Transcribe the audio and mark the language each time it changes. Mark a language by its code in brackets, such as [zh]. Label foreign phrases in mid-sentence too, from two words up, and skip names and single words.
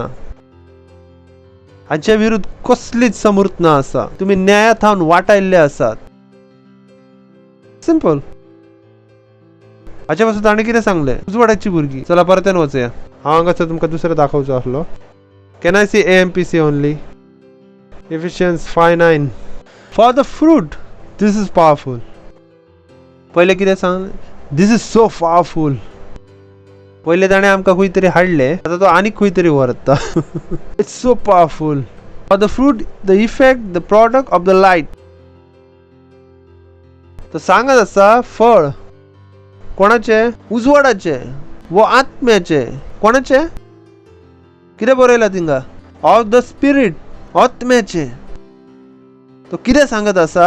[kok] हाच्या विरुद्ध कसलीच समृद्ध ना आसा. तुम्ही न्यायात हावन वाटायल्ले आसात. सिंपल. हाच्या पासून ताणें कितें सांगलें? उजवाडाची भुरगीं. चला परतेन वचया. हांव हांगासर तुमकां दुसरें दाखोवचो आसलो. [en] Can I see AMPC only? Ephesians 5:9. For the fruit, this is powerful. [kok] पहिले कितें सांगलें? [en] This is so powerful. [kok] पहिले ताणें आमकां खंय तरी हाडले, आता तो आनीक खंय तरी व्हरता. [en] It's so powerful. For the fruit, the effect, the product of the light. [kok] तो सांगत आसा फळ कोणाचे? उजवाडाचे व आत्म्याचे. कोणाचे? कितें बरयला थिंगा? [en] of the Spirit, [kok] आत्म्याचे. तो कितें सांगत आसा?